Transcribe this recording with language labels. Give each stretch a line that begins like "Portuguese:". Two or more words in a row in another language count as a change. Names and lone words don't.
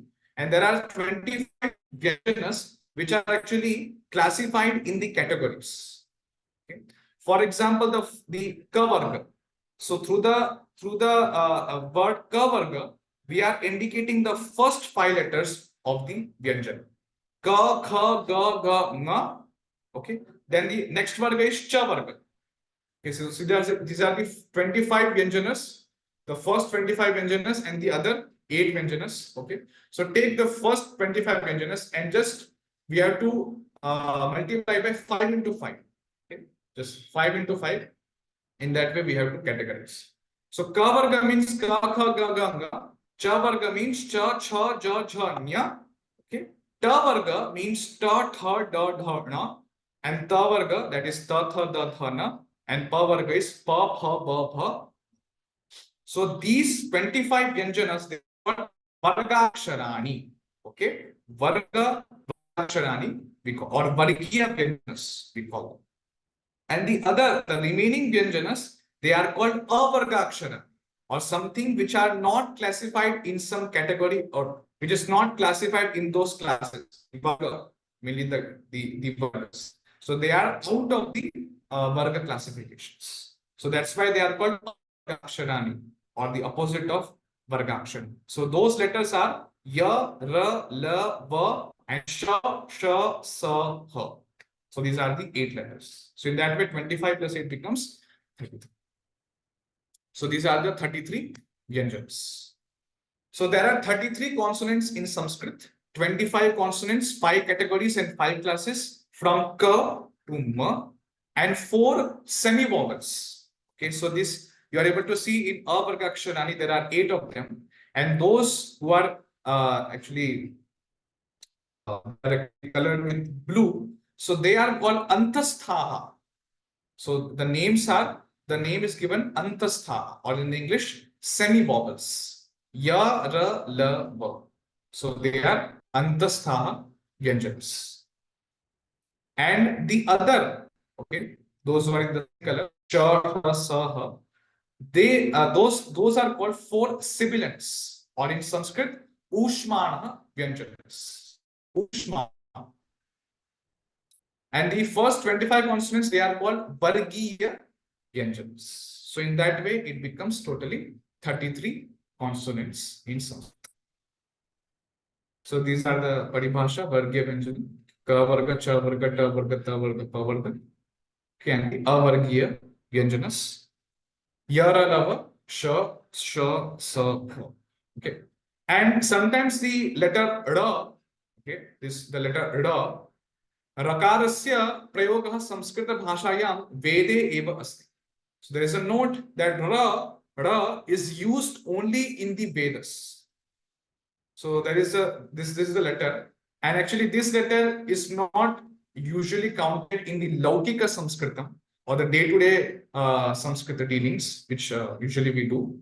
English: And there are 25 vyanjanas which are actually classified in the categories. Okay. For example, the
Sanskrit: ka varga.
English: So through the word
Sanskrit: ka varga,
English: we are indicating the first 5 letters of the vyanjana.
Sanskrit: Ka, kha, ga, ga, nga.
English: Okay. Then the next varga is
Sanskrit: cha varga.
English: Okay. So these are the 25 vyanjanas. The first 25 vyanjanas and the other 8 vyanjanas. Okay. So take the first 25 vyanjanas and just we have to multiply by 5 into 5. Okay. Just 5 into 5. In that way, we have to categorize. So
Sanskrit: ka varga
English: means
Sanskrit: ka, kha, ga, ga, nga. Cha varga
English: means
Sanskrit: cha, cha, ja, jha, nya.
English: Okay.
Sanskrit: Ta varga
English: means
Sanskrit: ta, tha, da, dha, na.
English: And
Sanskrit: ta varga,
English: that is
Sanskrit: ta, tha, da, dha, na.
English: And
Sanskrit: pa varga
English: is
Sanskrit: pa, pha, ba, bha.
English: So these 25 vyanjanas, they are called vargaksharani. Okay. Vargaksharani, we call, or
Sanskrit: vargiya vyanjanas,
English: we call them. And the remaining vyanjanas, they are called avargakshara, or something which are not classified in some category, or which is not classified in those classes. Varga, mainly the vargas. So they are out of the varga classifications. So that's why they are called avargaksharani, or the opposite of vargakshara. So those letters are
Sanskrit: ya, ra, la, va,
English: and
Sanskrit: sha, sha, sa, ha.
English: So these are the 8 letters. So in that way, 25 plus 8 becomes 33. So these are the 33 vyanjans. So there are 33 consonants in Sanskrit, 25 consonants, 5 categories and 5 classes from ka to ma, and 4 semi-vowels. Okay, so this you are able to see in avargaksharani, there are 8 of them, and those who are actually colored with blue, so they are called antasthaha. So the name is given antasthaha, or in English, semi-vowels.
Sanskrit: Ya, ra, la, va.
English: So they are
Sanskrit: antasthaha vyanjanas.
English: And the other, okay, those who are in the color,
Sanskrit: cha, tha, sa, ha,
English: they those are called 4 sibilants, or in Sanskrit,
Sanskrit: ushmana vyanjanas. Ushmana.
English: And the first 25 consonants, they are called
Sanskrit: Vargiya Vyanjanas.
English: So in that way, it becomes totally 33 consonants in Sanskrit. So these are the
Sanskrit: Paribhasha, Vargiya Vyanjana, Ka Varga, Cha Varga, Ta Varga, Ta Varga, Pa Varga.
English: Okay, and the
Sanskrit: Avargiya Vyanjanas, Yara, Lava, Sha, Sha, Sa, Ha.
English: Okay. And sometimes the letter Ra, okay, the letter Ra,
Sanskrit: Rakarasya prayogah Samskrita bhashayam Vede eva asti.
English: So there is a note that Ra is used only in the Vedas. So there is this is the letter, and actually this letter is not usually counted in the
Sanskrit: Laukika Samskritam,
English: or the day-to-day Samskrita dealings, which usually we do.